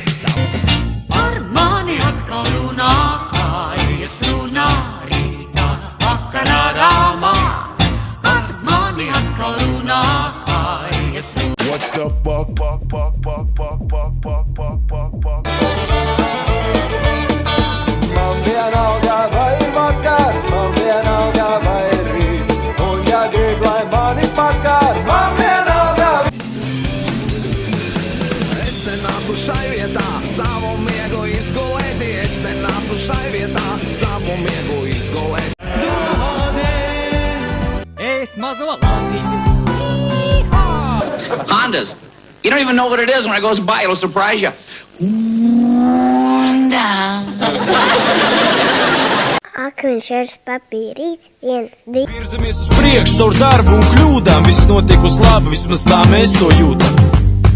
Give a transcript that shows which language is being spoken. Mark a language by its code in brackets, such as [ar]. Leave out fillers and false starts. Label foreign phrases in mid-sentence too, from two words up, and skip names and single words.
[lv] Par mani atkal runā, kājas runā, rītā vakarā rāmā. Par mani atkal runā, kājas runā. [en] What the fuck? [lv] Man vienalga vai ir vakars, man vienalga vai ir rīt. Un ja grib, lai mani pakar, man vienalga. Es nenāku šai vietā savu miegu izgulēti, es nenāku šai vietā savu miegu izgulēti. Hondas. [en] You don't even know what it is. When it goes by, it'll surprise you. Honda. [lv] Akmeņš papīrīts, 1, 2. Virzamies uz priekšu, caur darbu un kļūdām. Viss notiek uz labu, vismaz tā mēs to jūtam.